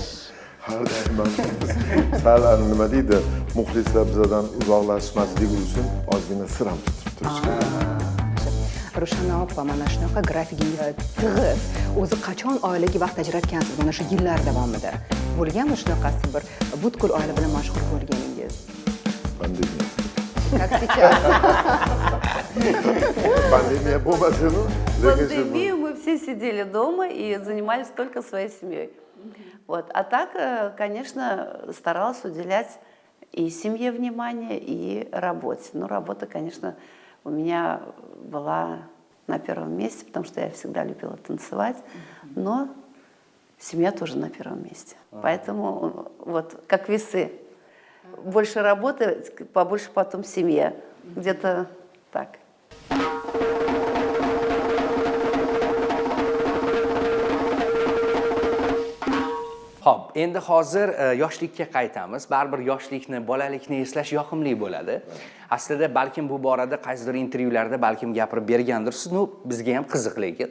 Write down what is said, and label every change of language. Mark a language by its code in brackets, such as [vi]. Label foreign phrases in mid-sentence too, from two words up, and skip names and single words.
[uz] Har doim sal nima deydi, muxlislar bizdan uzoqlashmasligi uchun ozgina sir ham tutib turish kerak. Rushana opa, mana shunaqa grafikingiz tig'iz. O'zi qachon oilaga vaqt ajratgansiz mana shu yillar davomida? Bo'lganmi shunaqasi bir butkul oila bilan mashg'ul bo'lganingiz? Pandemiya. [ru] Как сейчас? [uz] Pandemiya bo'lmasinu, [ru] В пандемию мы все сидели дома и занимались только своей семьей. Вот. А так, конечно, старалась уделять и семье внимание, и работе. Но работа, конечно, у меня была на первом месте, потому что я всегда любила танцевать, но семья тоже на первом месте. Поэтому вот как весы. Больше работы, побольше потом семья. Где-то так. [uz] Xo'p, endi hozir yoshlikka qaytamiz. Baribir yoshlikni, bolalikni eslash yoqimli bo'ladi. Aslida balkim bu borada qaysidir intervyularda balkim gapirib bergandirsiz, bizga ham qiziq lekin.